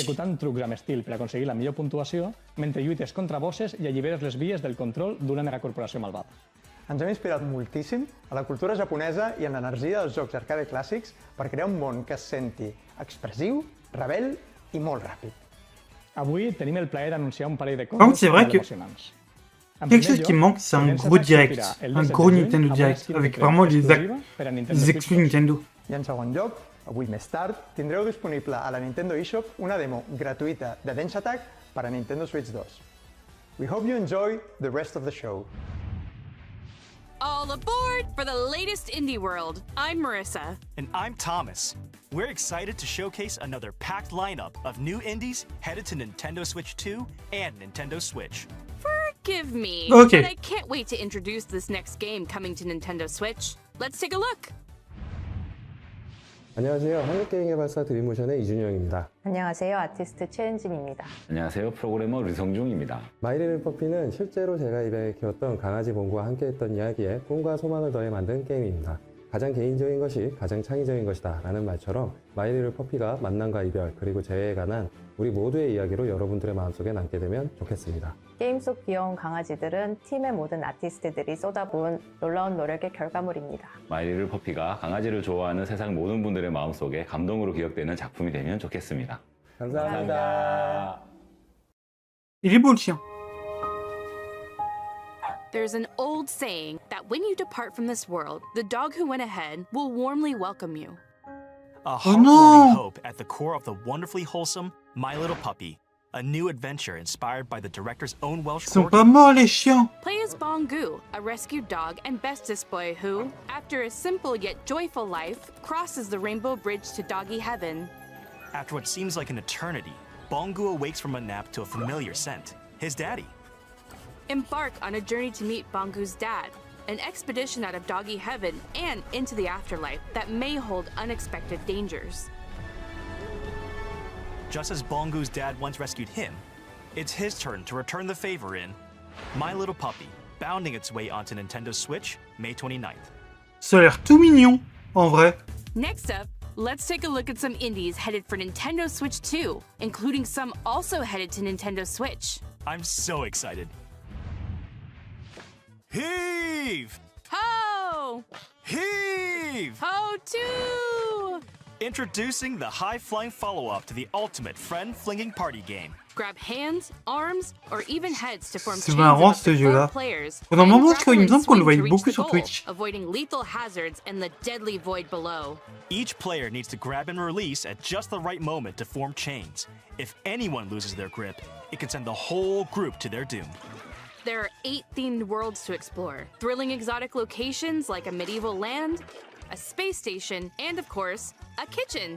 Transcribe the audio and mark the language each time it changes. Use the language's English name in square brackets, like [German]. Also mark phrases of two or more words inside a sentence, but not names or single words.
[Catalan] executant trucs amb estil per aconseguir la millor puntuació mentre lluites contra bosses i alliberes les vies del control d'una megacorporació malvada. Ens hem inspirat moltíssim a la cultura japonesa i en l'energia dels jocs arcade clàssics per crear un món que es senti expressiu, rebel i molt ràpid. Avui tenim el plaer d'anunciar un parell de [French] contre, [Catalan] coses [French] c'est vrai [Catalan] molt que emocionants. En [French] Quelque [Catalan] primer [French] chose qui [Catalan] lloc, [French] manque, c'est un [Catalan] Dance [French] gros [Catalan] Attack [French] direct. [Catalan] sortirà el [French] Un [Catalan] 17 [French] gros [Catalan] de juny [French] Nintendo [Catalan] amb una [French] Direct. [Catalan] skin [French] Avec [Catalan] de [French] vraiment [Catalan] exclusiva per a Nintendo [French] les [Catalan] Switch [French] exclus [Catalan] 2. [French] Nintendo. [Catalan] I en segon lloc, avui més tard, tindreu disponible a la Nintendo eShop una demo gratuïta de Dance Attack per a Nintendo Switch 2. [English] We hope you enjoy the rest of the show. All aboard for the latest indie world. I'm Marissa. And I'm Thomas. We're excited to showcase another packed lineup of new indies headed to Nintendo Switch 2 and Nintendo Switch. Forgive me, Okay. but I can't wait to introduce this next game coming to Nintendo Switch. Let's take a look. [Korean] 안녕하세요. 한국게임개발사 드림모션의 이준영입니다. 안녕하세요. 아티스트 최은진입니다. 안녕하세요. 프로그래머 류성중입니다. 마이리를 퍼피는 실제로 제가 입양해 키웠던 강아지 봉구와 함께했던 이야기에 꿈과 소망을 더해 만든 게임입니다. 가장 개인적인 것이 가장 창의적인 것이다 라는 말처럼 마이리를 퍼피가 만남과 이별 그리고 재회에 관한 우리 모두의 이야기로 여러분들의 마음속에 남게 되면 좋겠습니다. 게임 속 귀여운 강아지들은 팀의 모든 아티스트들이 쏟아부은 놀라운 노력의 결과물입니다. 마이리를 퍼피가 강아지를 좋아하는 세상 모든 분들의 마음속에 감동으로 기억되는 작품이 되면 좋겠습니다. 감사합니다. [French] Il est beau le chien. [English] There's an old saying that when you depart from this world, the dog who went ahead will warmly welcome you. A Oh heartwarming no! hope at the core of the wonderfully wholesome My Little Puppy, a new adventure inspired by the director's own Welsh [French] Ils sont [English] corgi. [French] pas morts les chiens. [English] Play as Bongu, a rescued dog and bestest boy who, after a simple yet joyful life, crosses the rainbow bridge to doggy heaven. After what seems like an eternity, Bongu awakes from a nap to a familiar scent, his daddy. Embark on a journey to meet Bongu's dad, an expedition out of doggy heaven and into the afterlife that may hold unexpected dangers. Just as Bongu's dad once rescued him, it's his turn to return the favor in My Little Puppy, bounding its way onto Nintendo Switch, May 29th. [French] Ça a l'air tout mignon, en vrai. [English] Next up, let's take a look at some indies headed for Nintendo Switch 2, including some also headed to Nintendo Switch. I'm so excited. Heave! Ho! Heave! Ho too! Introducing the high-flying follow-up to the ultimate friend-flinging party game, Grab hands, arms, or even heads to form [French] C'est [English] chains [French] marrant, [English] of up [French] ce [English] to 4 [French] jeu-là. [English] players. [French] Pendant un [English] and [French] moment, je crois, [English] grapple [French] il me [English] and [French] semble qu'on le [English] swing [French] voyait [English] to reach [French] beaucoup [English] the [French] sur [English] goal, [French] Twitch. [English] avoiding lethal hazards and the deadly void below. Each player needs to grab and release at just the right moment to form chains. If anyone loses their grip, it can send the whole group to their doom. There are 8 themed worlds to explore, thrilling exotic locations like a medieval land, a space station, and of course, a kitchen.